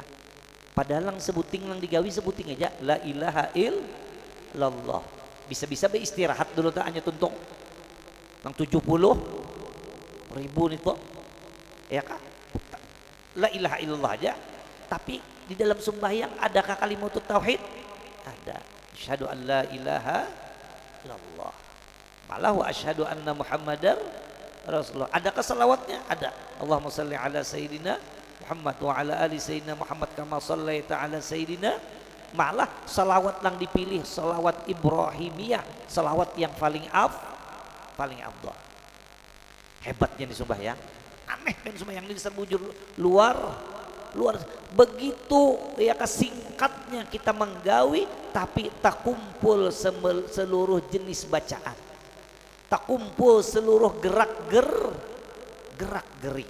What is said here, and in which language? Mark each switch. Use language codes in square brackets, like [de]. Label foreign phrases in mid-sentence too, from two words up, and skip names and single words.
[bjn] Padahal yang sebuting yang digawi sebuting aja [ar] لا إله إلا الله. [bjn] Bisa-bisa beristirahat dulu tak hanya tuntung yang 70.000 itu, ya kah? [ar] لا إله إلا الله aja. [bjn] Tapi di dalam sembahyang adakah kalimat tauhid? Ada. [ar] أشهد أن لا إله إلا الله. Malah وأشهد أن محمدا رسول الله. [bjn] Adakah salawatnya? Ada. [ar] اللهم صل على سيدنا محمد وعلى آل سيدنا محمد كما صليت على سيدنا. [bjn] Malah salawat yang dipilih salawat Ibrahimiyah, salawat yang paling afdal. Hebatnya di sembahyang, aneh kan sembahyang ini terbujur luar begitu, ya kesingkatnya kita menggawi, tapi tak kumpul seluruh jenis bacaan, tak kumpul seluruh gerak-gerik.